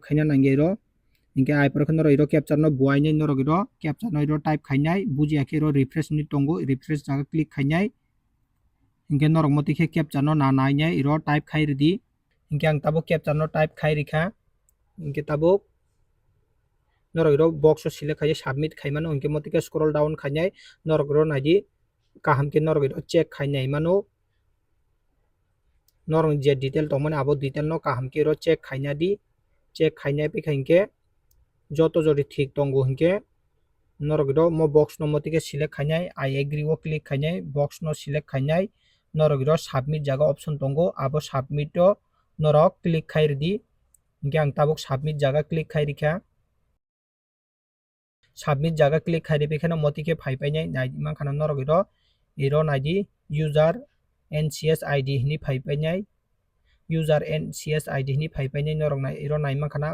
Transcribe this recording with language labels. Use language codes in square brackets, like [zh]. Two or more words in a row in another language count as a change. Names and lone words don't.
[trp] khaina nangya iro hingke aibor khe norok iro capture no buainai norok iro capture no iro type khainai bujiya khe iro refresh ni tongo refresh jaga click khainai hingke norok moti khe capture no na nainai iro type khairdi hingke ang tabuk capture no type khairikha hingke tabuk norok iro box o select khainai submit khaimano hingke moti khe [en] scroll down [trp] khainai norok iro naidi kaham khe norok iro check khainai mano norok je detail tongmani abo detail no kaham khe iro check khaina di check khainai pikha hingke joto jodi thik tongo hingke norok iro mo box no moti khe select khainai [en] I agree [trp] o click khainai box no select khainai norok iro submit jaga option tongo abo submit o norok click khairdi hingke ang tabuk submit jaga click khairikha submit jaga click khairipikha no moti khe phaipainai naidi mankhana norok iro naidi [en] user ncs id [trp] hini phaipainai [en] user ncs id [trp] hini phaipainai norok iro nai mankhana